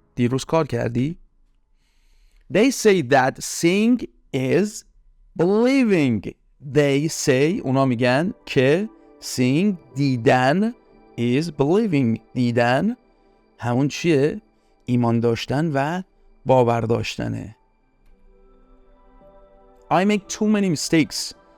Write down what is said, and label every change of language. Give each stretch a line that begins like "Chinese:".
Persian: دیروز کار کردی؟
English: They say that seeing is believing. They say,
Persian: اونا میگن که
English: seeing
Persian: دیدن
English: is believing.
Persian: دیدن همون چیه؟ ایمان داشتن و باور داشتنه.
English: I make too many mistakes.